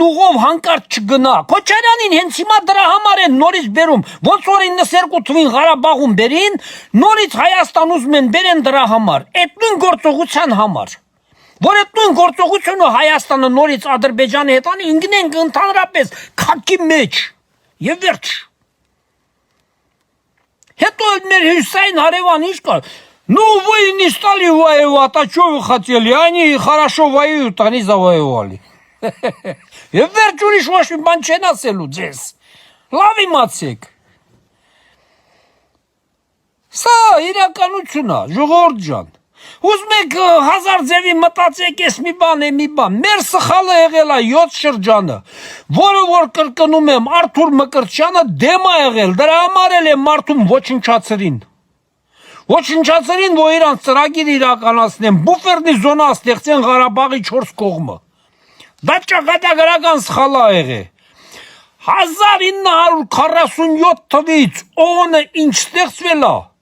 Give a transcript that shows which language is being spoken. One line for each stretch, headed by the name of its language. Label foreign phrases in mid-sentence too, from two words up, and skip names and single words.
Armenian: ուղով հանկարծ չգնա։ Քոչարյանին հենց հիմա դրա համար են նորից բերում, ոնց որ 92 թվին Ղարաբաղում բերին, նորից Հայաստան ուզում են բերեն դրա համար, այդ նույն գործողության համար։ Որ այդ նույն գործողությունը Հայաստանը նորից Ադրբեջանի հետ անի, ընկնենք ընդհանրապես քաքի մեջ եւ վերջ։ Հետո մեր հյուսային հարևան ինչ կա։
Russian: Ну, вы не стали воевать, а что вы хотели? Они хорошо воюют, они завоевали.
Armenian: Եվ վերջ ուրիշ ոչ մի բան չեն ասելու ձեզ։ Լավ իմացեք։ Սա իրականություն է, ժողովուրդ ջան։ Ուզում եք հազար ձևի մտածեք, ես մի բան։ Մեր սխալը եղել է 7 շրջանը, որը որ կրկնում եմ, Արթուր Մկրտչյանը դեմ է եղել, դրա համար էլ է մարդում ոչնչացրին։ Ոչնչացրին, որ իրանց ծրագիր իրականացնեն,
Russian: буферная зона
Armenian: ստեղծեն Ղարաբաղի 4 կողմը։ Դա ճակատագրական սխալ է եղել։ 1947 թվականից ՕՕՆ-ը ինչ ստեղծվել է։